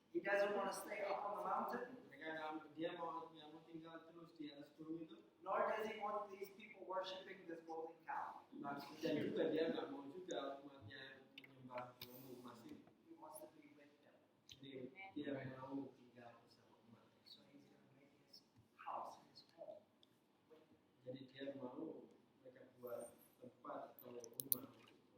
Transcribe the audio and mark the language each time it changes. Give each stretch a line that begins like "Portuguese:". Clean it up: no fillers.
English: He doesn't want to stay up on the mountain,
Indonesian: Dia mau tinggal terus di atas gunung itu.
English: nor does He want these people worshiping this golden cow.
Indonesian: Dan juga dia nggak mau juga umatnya menyembah lembu emas ini.
English: He wants to be with them.
Indonesian: Jadi dia mau tinggal bersama umatnya.
English: So He's going to make His house, His home, with them.
Indonesian: Jadi dia mau mereka buat tempat atau rumah untuk